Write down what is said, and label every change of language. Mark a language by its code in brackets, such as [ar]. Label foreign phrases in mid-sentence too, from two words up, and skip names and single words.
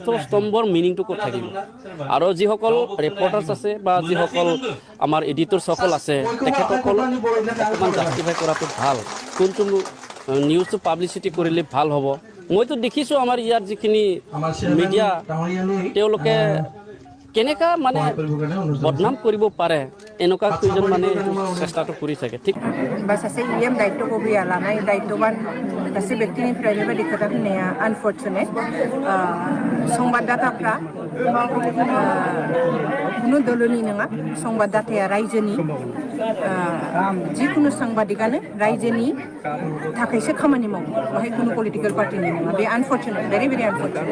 [as] স্তম্ভৰ মিনিংটো ক'ত থাকিব আৰু যিসকল ৰিপৰ্টাৰ্ছ আছে বা যিসকল আমাৰ এডিটৰসকল আছে তেখেতসকল অকণমান জাষ্টিফাই কৰাটো ভাল কোনটো নিউজটো পাব্লিচিটি কৰিলে ভাল হ'ব মইতো দেখিছোঁ আমাৰ ইয়াৰ যিখিনি মিডিয়া তেওঁলোকে কেনেকা মানে বদনাম কৰিব পাৰে এনেকুৱা কেইজন মানে চেষ্টাটো কৰি থাকে ঠিক [brx] बा सासे इएम दायित्व बबेया लानाय दायित्वबान सासे व्यक्तिनिफ्राय बेबायदि खोथा होननाया आनफर्चुनेट संबाददाताफ्रा कुनु दलनि नङा संबाददाताया रायजोनि जिकुनु सांबादिकानो रायजोनि थाखायसो खामानि मावो बाहाय कुनु [en] political party [brx] नङा बे आनफर्चुनेट [en] very very unfortunate